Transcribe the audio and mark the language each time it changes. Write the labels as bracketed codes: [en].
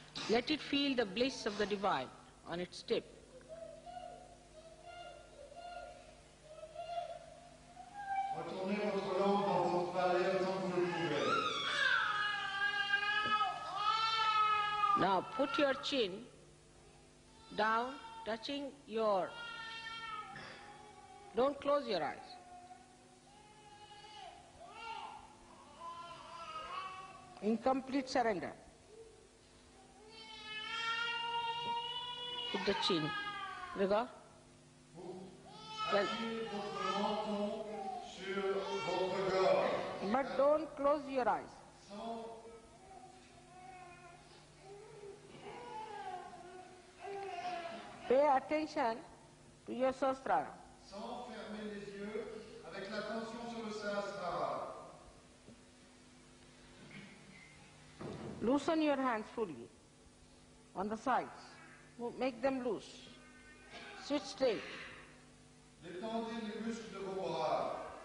[en] Let it feel the bliss of the divine on its tip. [fr] Retournez votre langue dans votre palais autant que vous le pouvez. [en] Now put your chin down, touching your... Don't close your eyes. In complete surrender. Put the chin. [fr] Regarde. [en] Well, but don't close your eyes. Pay attention to your Sahasrara. [fr] Sans faire fermer les yeux avec l'attention sur le Sahasrara. [en] Loosen your hands fully on the sides. Make them loose. Sit straight. [fr] Détendez les muscles de vos bras.